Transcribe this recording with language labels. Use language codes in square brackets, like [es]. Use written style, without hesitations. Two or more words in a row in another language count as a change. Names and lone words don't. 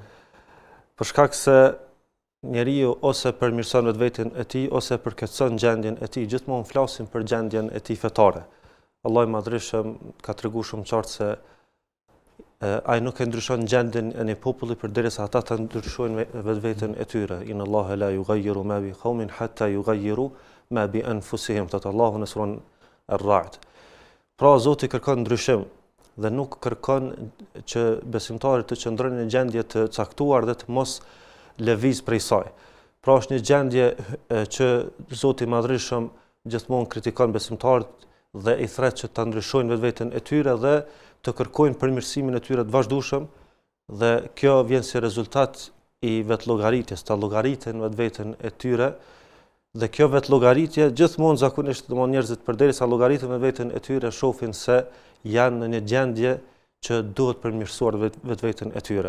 [sq] Për shkak se njeriu ose përmirëson vetveten e tij ose përkeqëson gjendjen e tij. Gjithmonë flasim për gjendjen e tij fetare. Allahu i Madhreshëm ka treguar shumë qartë se ai nuk e ndryshon gjendjen e një populli përderisa ata të ndryshojnë vetveten e tyre. [ar] إن الله لا يغير ما بقوم حتى يغيروا ما بأنفسهم. [sq] Tat Allahu në surën Ar-Ra'd. Pra Zoti kërkon ndryshim dhe nuk kërkon që besimtarët të qëndrojnë në gjendje të caktuar dhe të mos lëviz prej saj. Pra është një gjendje që Zoti i Madhreshëm gjithmonë kritikon besimtarët dhe i thret që ta ndryshojnë vetveten e tyre dhe të kërkojnë përmirësimin e tyre të vazhdueshëm dhe kjo vjen si rezultat i vetllogaritjes, ta llogariten vetveten e tyre dhe kjo vetllogaritje gjithmonë zakonisht domon njerëzit përderisa llogariten vetveten e tyre shohin se janë në një gjendje që duhet përmirësuar vetveten e tyre.